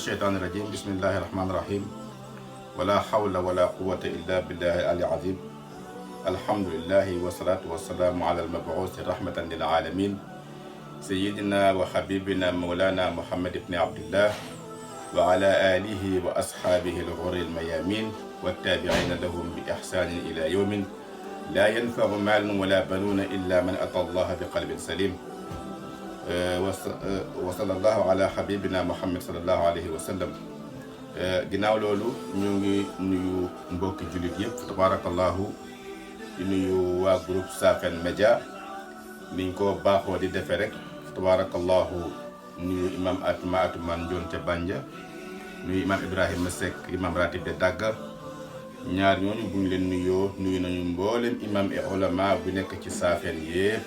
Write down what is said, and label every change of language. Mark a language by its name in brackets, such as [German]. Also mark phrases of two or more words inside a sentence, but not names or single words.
[Arabic] الشيطان الرجيم بسم الله الرحمن الرحيم ولا حول ولا قوة إلا بالله العلي العظيم الحمد لله والصلاة والسلام على المبعوث رحمة للعالمين سيدنا وحبيبنا مولانا محمد بن عبد الله وعلى آله وأصحابه الغر الميامين والتابعين لهم بإحسان إلى يوم لا ينفع مال ولا بنون إلا من أتى الله بقلب سليم وصلى الله على حبيبنا محمد صلى الله عليه وسلم [Wolof] ginnaaw loolu ñu ngi nuyu mbokki jullit yëpp tabarakallahu di nuyu waa groupe Safen Média niñ ko baaxoo di defee rek tabarakallahu nuyu imam Atoumane Ndione ca Bandia nuyu imam Ibrahima Seck imam ratib de Dagga ñaar ñooñu bu ñu leen nuyoo nuyu nañu mboolem imam et ulama bu nekk ci Safen yëpp